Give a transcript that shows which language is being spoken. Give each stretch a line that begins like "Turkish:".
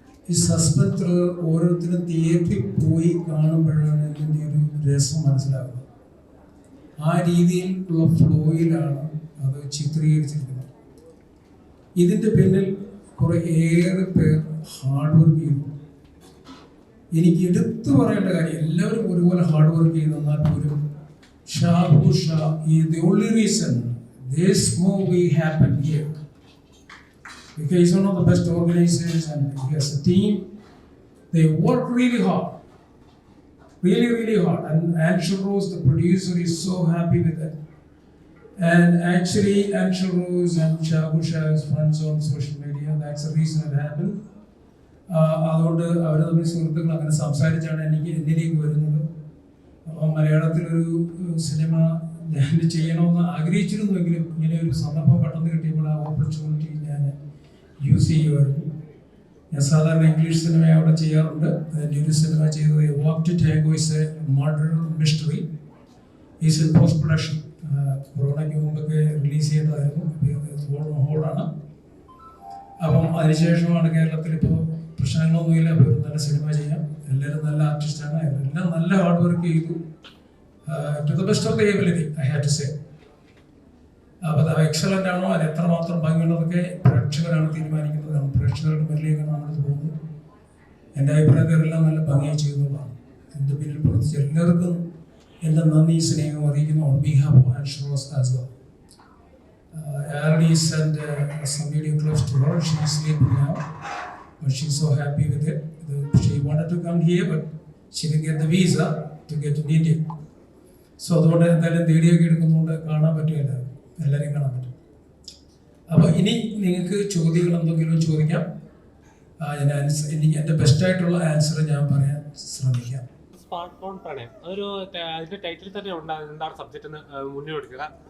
Malayalam: ഈ suspense thriller ഓരോരുത്തരും തിയേറ്ററിൽ പോയി കാണുമ്പോഴാണ് ഇതിൻ്റെ ഒരു രസം മനസ്സിലാകുന്നത്. ആ രീതിയിലുള്ള ഫ്ലോയിലാണ് അത് ചിത്രീകരിച്ചിരിക്കുന്നത്. ഇതിൻ്റെ പിന്നിൽ ഏറെ പേർ ഹാർഡ് വർക്ക് ചെയ്തു. എനിക്ക് എടുത്തു പറയേണ്ട കാര്യം, എല്ലാവരും ഒരുപോലെ ഹാർഡ് വർക്ക് ചെയ്തു. എന്നാൽ പോലും
English: Shahu Shah is the only reason this movie happened here. Because he's one of the best organizers and he has a team. They work really hard. Really hard. And Anshul Rose, the producer, is so happy with it. And actually, Anshul Rose and Shabu Shah is friends on social media. That's the reason it happened.
Malayalam: അതുകൊണ്ട് അവർ തമ്മിൽ സുഹൃത്തുക്കൾ അങ്ങനെ സംസാരിച്ചാണ് എന്നിലേക്ക് വരുന്നത്. മലയാളത്തിലൊരു cinema ഞാൻ ചെയ്യണമെന്ന് ആഗ്രഹിച്ചിരുന്നുവെങ്കിലും ഇങ്ങനെ ഒരു സന്ദർഭം പെട്ടെന്ന് കിട്ടിയപ്പോൾ ആ ഓപ്പർച്യൂണിറ്റി ഞാൻ യൂസ് ചെയ്യുമായിരുന്നു. ഞാൻ സാധാരണ ഇംഗ്ലീഷ് സിനിമ അവിടെ ചെയ്യാറുണ്ട്. അതിൻ്റെ ഒരു സിനിമ ചെയ്തത് വാക്ക് to tango
English: Is a murder mystery, is in post production.
Malayalam: കൊറോണയ്ക്ക് മുമ്പൊക്കെ റിലീസ് ചെയ്തതായിരുന്നു, ഹോളാണ്. അപ്പം അതിനുശേഷമാണ് കേരളത്തിൽ ഇപ്പോൾ പ്രശ്നങ്ങളൊന്നുമില്ല, അപ്പോൾ ഒരു നല്ല സിനിമ ചെയ്യാം. എല്ലാവരും നല്ല ആർട്ടിസ്റ്റാണ്, എല്ലാം നല്ല ഹാർഡ് വർക്ക് ചെയ്തു.
English: To the best of the ability I have to say.
Malayalam: അപ്പോൾ അത് എക്സലൻ്റ് ആണോ, അത് എത്രമാത്രം ഭംഗിയുള്ളതൊക്കെ പ്രേക്ഷകരാണ് തീരുമാനിക്കുന്നത്. പ്രേക്ഷകരുടെ മുന്നിലേക്കാണ് നമ്മളത് പോകുന്നത്. എൻ്റെ അഭിപ്രായത്തിൽ എല്ലാം നല്ല ഭംഗിയായി ചെയ്യുന്നതാണ്. എൻ്റെ പിന്നിൽ പ്രവർത്തിച്ച എല്ലാവർക്കും എൻ്റെ നന്ദി സ്നേഹം അറിയിക്കുന്നു.
English: On behalf of Anshul Rose as well. I already sent some video clips to her. She is sleeping now, but she's so happy with it. She wanted to come here, but she didn't get the visa to get to India.
Malayalam: So അതുകൊണ്ട് എന്തായാലും video ഒക്കെ എടുക്കുന്നുണ്ട്, കാണാൻ പറ്റുമല്ല, എല്ലാവരെയും കാണാൻ പറ്റും. അപ്പോൾ ഇനി നിങ്ങൾക്ക് ചോദ്യങ്ങൾ എന്തെങ്കിലും ചോദിക്കാം. ഞാൻ എൻ്റെ ബെസ്റ്റായിട്ടുള്ള ആൻസർ ഞാൻ പറയാൻ ശ്രമിക്കാം. സ്മാർട്ട് ഫോൺ പ്രണയം അതൊരു അതിന്റെ ടൈറ്റിൽ തന്നെ ഉണ്ട്. എന്താണ് സബ്ജക്റ്റ് എന്ന് മുന്നിൽ കൊടുക്കുക.